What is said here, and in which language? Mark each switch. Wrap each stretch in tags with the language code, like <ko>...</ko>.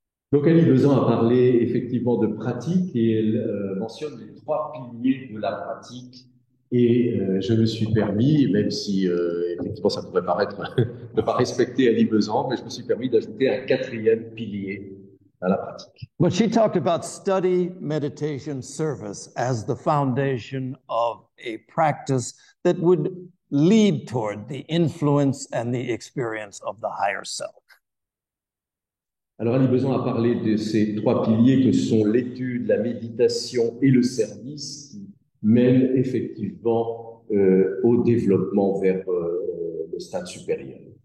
<fr>Donc Annie Besant a parlé effectivement de pratique et elle mentionne les 3 piliers de la pratique. Et je me suis permis, même si effectivement ça pourrait paraître ne pas respecter Annie Besant, mais je me suis permis d'ajouter un 4e pilier à la pratique.</fr> <en>But she talked about study, meditation, service as the foundation of a practice that would lead toward the influence and the experience of the higher self.</en> <fr>Alors Annie Besant a parlé de ces 3 piliers que sont l'étude, la méditation et le service qui mènent effectivement au développement vers le stade supérieur.</fr>